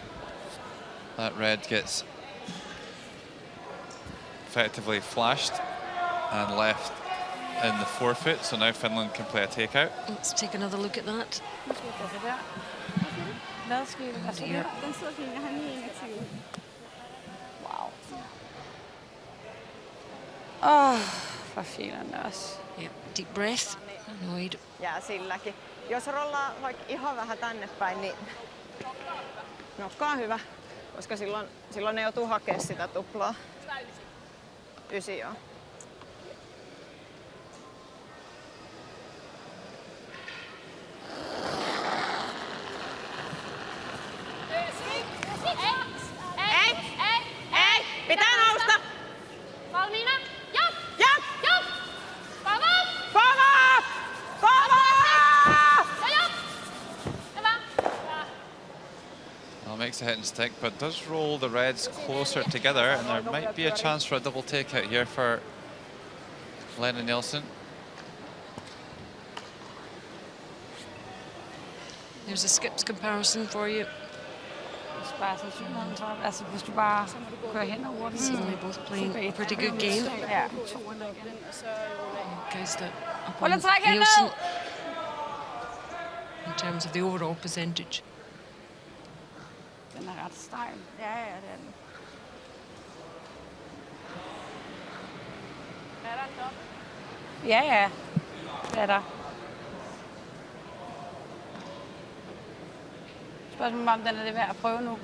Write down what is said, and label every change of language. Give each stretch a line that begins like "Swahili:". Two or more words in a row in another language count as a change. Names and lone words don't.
English: That red gets effectively flashed and left in the forfeit, so now Finland can play a takeout. Let's take another look at that. Wow.
Danish: Oh, for filan også.
English: Yep, deep breath. Annoyed.
Finnish: Jää silläkin. Jos rollaa vaikka ihan vähän tänne päin, niin nokka on hyvä, koska silloin ne joutuu hakemaan sitä tuplaa. 9 joo. Ei! Pitää nousta! Valmiina? Ja!
English: Well, makes a hit and stick, but does roll the reds closer together, and there might be a chance for a double takeout here for Lena Nielsen. There's a skips comparison for you.
Danish: Hvis du bare kører hen over den.
English: Seemingly both playing a pretty good game.
Danish: Ja.
English: Guys that up on Nielsen in terms of the overall percentage.
Danish: Den er ret stejl. Ja, det er den. Er der en top? Ja, det er der. Spørgsmålet om den er det værd at prøve nu.